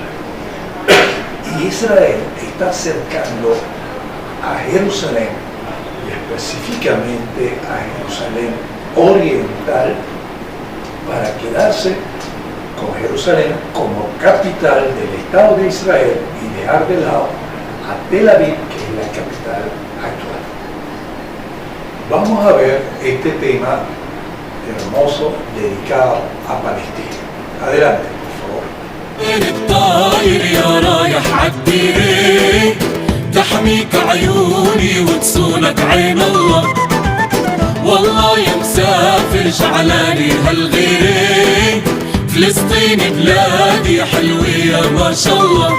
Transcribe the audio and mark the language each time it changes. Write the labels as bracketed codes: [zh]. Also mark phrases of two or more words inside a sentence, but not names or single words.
[es] Y Israel está acercando a Jerusalén, y específicamente a Jerusalén oriental, para quedarse con Jerusalén como capital del Estado de Israel y dejar de lado a Tel Aviv, que es la capital actual. Vamos a ver este tema hermoso dedicado a Palestina. Adelante, por favor. [ar] الطاير يا رايح عالديري تحميك عيوني وتصونك عين الله والله يا مسافر شعلاني هالغيري فلسطين بلادي حلوة يا ما شاء الله